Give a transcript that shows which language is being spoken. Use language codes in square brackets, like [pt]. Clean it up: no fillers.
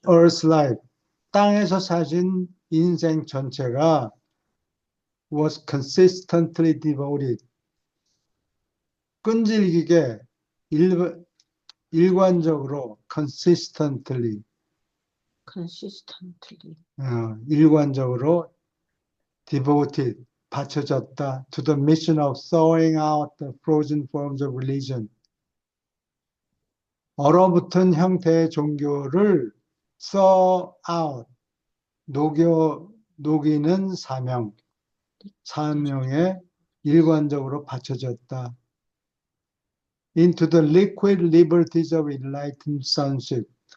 [en] earth life. [ko] 땅에서 사신 인생 전체가 [en] was consistently devoted. [ko] 끈질기게 일관적으로 consistently [en] consistently. [ko] 일관적으로 [en] devoted [ko] 바쳐졌다 [en] to the mission of thawing out the frozen forms of religion. [ko] 얼어붙은 형태의 종교를 thaw out 녹이는 사명에 일관적으로 바쳐졌다. [en] Into the liquid liberties of enlightened sonship.